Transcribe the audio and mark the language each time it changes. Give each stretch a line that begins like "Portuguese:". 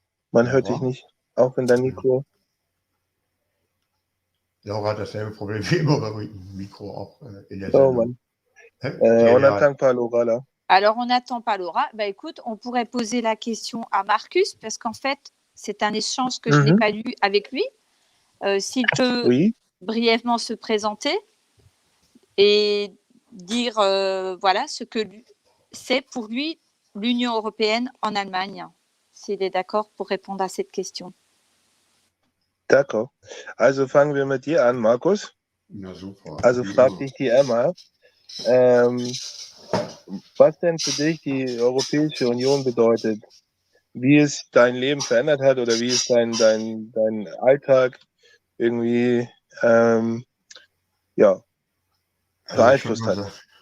German: Man hört dich nicht, auch wenn dein Mikro. Laura hat dasselbe Problem wie immer beim Mikro auch in der Oh Sendung. Mann.
French: On n'attend pas Laura là. Alors, on n'attend pas Laura. Bah, écoute, on pourrait poser la question à Marcus parce qu'en fait, c'est un échange que je n'ai pas lu avec lui. S'il peut brièvement se présenter et dire voilà ce que c'est pour lui l'Union européenne en Allemagne, s'il est d'accord pour répondre à cette question. D'accord.
German: Also fangen wir mit dir an, Markus. Na super. Also fragt dich die Emma, was denn für dich die Europäische Union bedeutet, wie es dein Leben verändert hat oder wie es dein Alltag irgendwie beeinflusst hat.